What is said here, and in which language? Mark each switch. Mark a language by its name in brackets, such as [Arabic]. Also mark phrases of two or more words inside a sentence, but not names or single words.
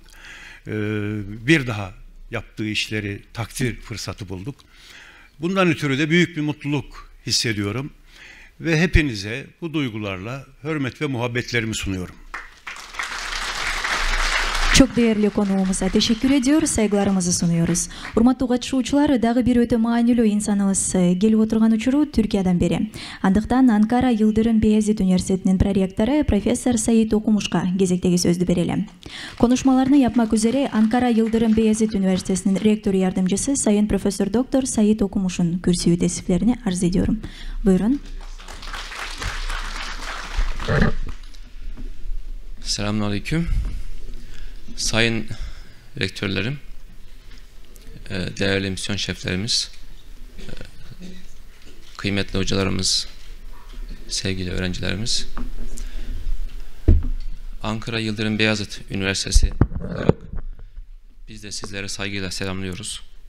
[Turkish] Bir daha yaptığı işleri takdir fırsatı bulduk. Bundan ötürü de büyük bir mutluluk hissediyorum ve hepinize bu duygularla hürmet ve muhabbetlerimi sunuyorum. Çok değerli konuğumuza teşekkür ediyoruz, saygılarımızı sunuyoruz. [Kyrgyz] Урматтуу катышуучулар, дагы бир өтө маанилүү инсаныбыз келип отурган учуру Түркиядан бери. Андыктан Анкара Йылдырым Бейазит университетинин проректору профессор Саид Окумушка кезектеги сөздү берели. [Turkish] Конушмаларны yapmak üzere Ankara Yıldırım Beyazıt Üniversitesi'nin rektör yardımcısı Sayın Profesör Doktor Sait Okumuş'un kürsüyü tesiflerini arz ediyorum. Buyurun. Selamünaleyküm. Sayın rektörlerim, değerli misyon şeflerimiz, kıymetli hocalarımız, sevgili öğrencilerimiz, Ankara Yıldırım Beyazıt Üniversitesi olarak biz de sizlere saygıyla selamlıyoruz.